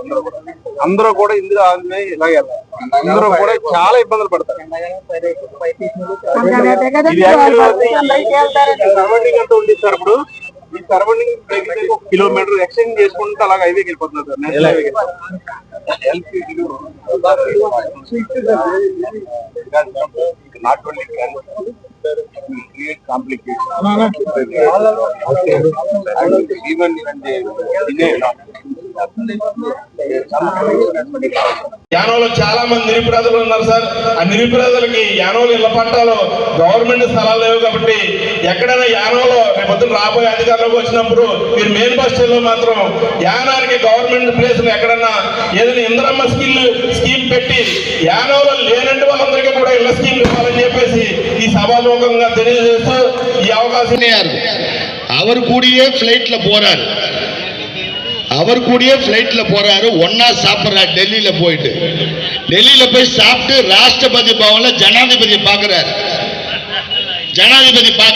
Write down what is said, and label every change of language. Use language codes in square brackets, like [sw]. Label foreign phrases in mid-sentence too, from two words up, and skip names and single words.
[te] అందరూ కూడా ఇందులో ఇలాగే అందరూ కూడా చాలా ఇబ్బందులు పడతారు. సరౌండింగ్ అంతా ఉంది సార్. ఇప్పుడు ఈ సరౌండింగ్ 1 కిలోమీటర్ ఎక్స్టెండ్ చేసుకుంటే అలాగే హైవేకి వెళ్ళిపోతుంది సార్. [en] national highwayki not only create complications even [te] యానోలో చాలా మంది నిరుపేదలు ఉన్నారు సార్. ఆ నిరుపేదలకి యానోలు ఇళ్ల పట్టాలు గవర్నమెంట్ స్థలాలు లేవు కాబట్టి ఎక్కడైనా యానోలో రేపొద్దున రాబోయే అధికారులకు వచ్చినప్పుడు మీరు [en] main bus stand [te] లో మాత్రం యానానికి [en] government placesulu [te] ఎక్కడన్నా ఏదైనా ఇంద్రమ్మ స్కీమ్ పెట్టి యానోలో లేనంటే వాళ్ళందరికీ కూడా ఇళ్ల స్కీమ్ ఇవ్వాలని చెప్పేసి ఈ సభాముఖంగా తెలియజేస్తూ ఈ అవకాశం. [ta] அவர் கூடிய ஃப்ளைட்ல போறாரு. ஒன்னா சாப்பிட்றாரு. டெல்லியில போய் சாப்பிட்டு ராஷ்டிரபதி பவன்ல ஜனாதிபதி பாக்குறாரு.